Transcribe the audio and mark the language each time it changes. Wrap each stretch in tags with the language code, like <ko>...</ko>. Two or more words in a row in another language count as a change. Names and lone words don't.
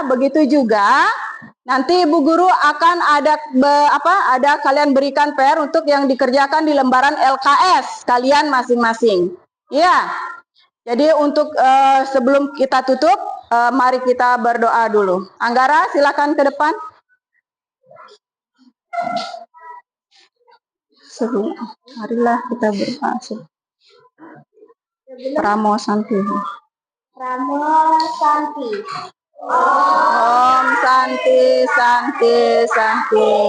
<id>Begitu juga nanti Ibu Guru akan ada kalian berikan PR untuk yang dikerjakan di lembaran LKS kalian masing-masing. Ya. Jadi untuk sebelum kita tutup, mari kita berdoa dulu. Anggara, silakan ke depan. Marilah kita berdoa.</id> <sa>Pramo Santi. Pramo Santi. Om Santi, Santi, Santi.</sa>